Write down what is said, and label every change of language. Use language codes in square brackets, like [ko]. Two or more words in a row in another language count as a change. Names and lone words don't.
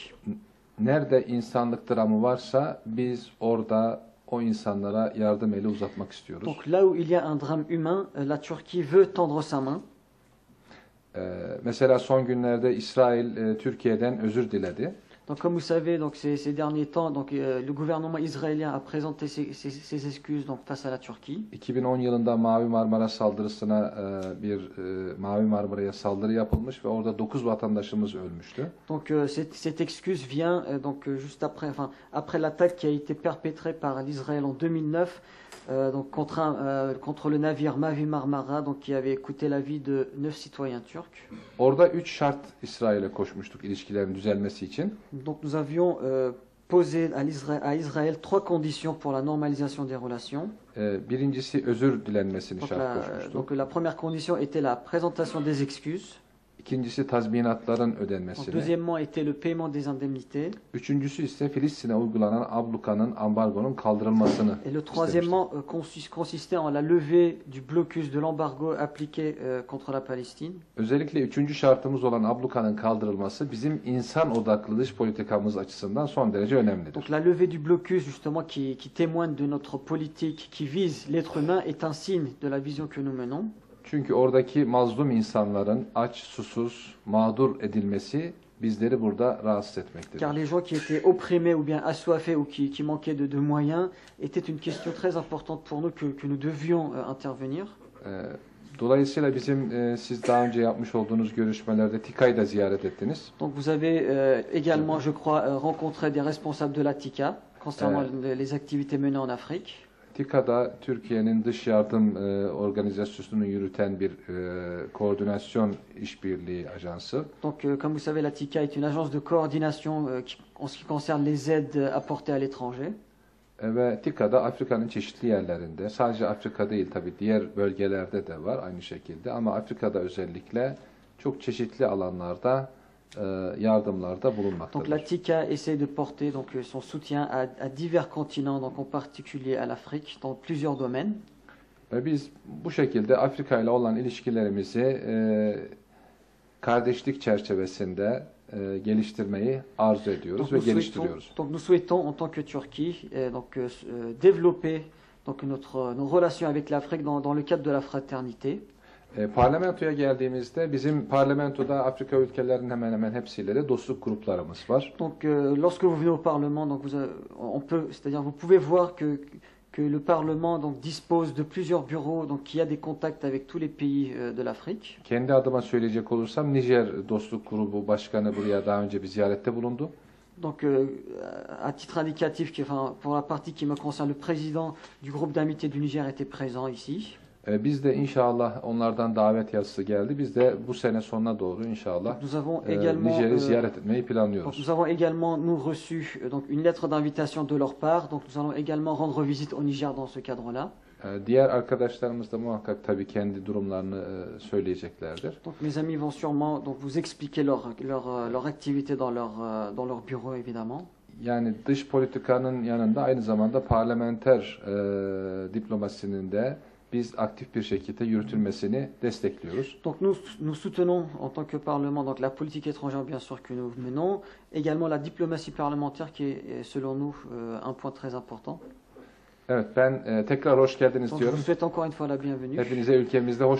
[tr] Nerede insanlık dramı varsa biz orada o insanlara yardım eli uzatmak istiyoruz. [fr] Donc là où il y a un drame humain, la Turquie veut tendre sa main. [tr] Mesela son günlerde İsrail Türkiye'den özür diledi. [fr] Donc comme vous savez, donc ces derniers temps, donc le gouvernement israélien a présenté ses excuses donc face à la Turquie. [tr] 2010 yılında Mavi Marmara saldırısına Mavi Marmara'ya saldırı yapılmış ve orada 9 vatandaşımız ölmüştü. [fr] Donc cette excuse vient donc juste après l'attaque qui a été perpétrée par l'Israël en 2009. donc contre le navire Mavi Marmara, donc qui avait coûté la vie de 9 citoyens turcs. [tr] Orada 3 şart İsrail'e koşmuştuk ilişkilerin düzelmesi için. [fr] Donc nous avions posé à Israël 3 conditions pour la normalisation des relations. [tr] Birincisi özür dilenmesini [fr] Donc [tr] şart koşmuştuk. [fr] donc la première condition était la présentation des excuses. [tr] İkincisi tazminatların [fr] Donc, [tr] ödenmesini. [fr] deuxièmement était le paiement des indemnités. [tr] Üçüncüsü ise Filistin'e uygulanan ablukanın, ambargonun kaldırılmasını [fr] Et le [tr] istemiştik. [fr] troisièmement consistait en la levée du blocus de l'embargo appliqué contre la Palestine. [tr] Özellikle üçüncü şartımız olan ablukanın kaldırılması bizim insan odaklı dış politikamız açısından son derece önemlidir. [fr] Donc la levée du blocus justement qui témoigne de notre politique qui vise l'être humain est un signe de la vision que nous menons. [tr] Çünkü oradaki mazlum insanların aç, susuz, mağdur edilmesi bizleri burada rahatsız etmektedir. [fr] Car les gens qui étaient opprimés ou bien assoiffés ou qui manquaient de moyens était une question très importante pour nous que nous devions intervenir. [tr] Dolayısıyla bizim siz daha önce yapmış olduğunuz görüşmelerde TİKA'yı da ziyaret ettiniz. [fr] Donc vous avez également, je crois, rencontré des responsables de la TICA concernant les activités menées en Afrique. [tr] TİKA'da Türkiye'nin dış yardım organizasyonunu yürüten bir koordinasyon işbirliği ajansı. [fr] Donc comme vous savez, la TICA est une agence de coordination en ce qui concerne les aides apportées à l'étranger. [tr] Ve TİKA'da Afrika'nın çeşitli yerlerinde, sadece Afrika değil tabii diğer bölgelerde de var aynı şekilde ama Afrika'da özellikle çok çeşitli alanlarda yardımlarda [fr] Donc la [tr] bulunmaktadır. [fr] TICA essaie de porter donc son soutien à divers continents, donc en particulier à l'Afrique, dans plusieurs domaines. [tr] Ve biz bu şekilde Afrika ile olan ilişkilerimizi kardeşlik çerçevesinde geliştirmeyi arzu ediyoruz ve geliştiriyoruz. [fr] Donc nous souhaitons en tant que Turquie développer donc nos relations avec l'Afrique dans le cadre de la fraternité. [tr] Parlamentoya geldiğimizde bizim parlamentoda Afrika ülkelerinin hemen hemen hepsiyle de dostluk gruplarımız var. [fr] Donc lorsque vous venez au Parlement, donc c'est-à-dire vous pouvez voir que le Parlement donc dispose de plusieurs bureaux, donc qui a des contacts avec tous les pays de l'Afrique. [tr] Kendi adıma söyleyecek olursam Nijer Dostluk Grubu Başkanı buraya daha önce bir ziyarette bulundu. [fr] Donc à titre indicatif, pour la partie qui me concerne, le président du groupe d'amitié du Niger était présent ici. [tr] Biz de inşallah onlardan davet yazısı geldi. Biz de bu sene sonuna doğru inşallah [fr] Nous avons également [tr] Nijer'i ziyaret etmeyi [fr] donc [tr] planlıyoruz. [fr] nous avons également reçu donc une lettre d'invitation de leur part. Donc nous allons également rendre visite au Niger dans ce cadre-là. [tr] Diğer arkadaşlarımız da muhakkak tabii kendi durumlarını söyleyeceklerdir. [fr] Donc mes amis vont sûrement donc vous expliquer leur activité dans leur bureau évidemment. [tr] Yani dış politikanın yanında aynı zamanda parlamenter diplomasinin de biz aktif bir şekilde yürütülmesini destekliyoruz. [fr] Donc nous soutenons en tant que Parlement donc la politique étrangère bien sûr que nous menons, également la diplomatie parlementaire qui est selon nous un point très important. [tr] Evet, ben tekrar hoş geldiniz [fr] Donc je [tr] diyorum. [fr] vous souhaite encore une fois la bienvenue. [tr] Hepinize ülkemizde hoş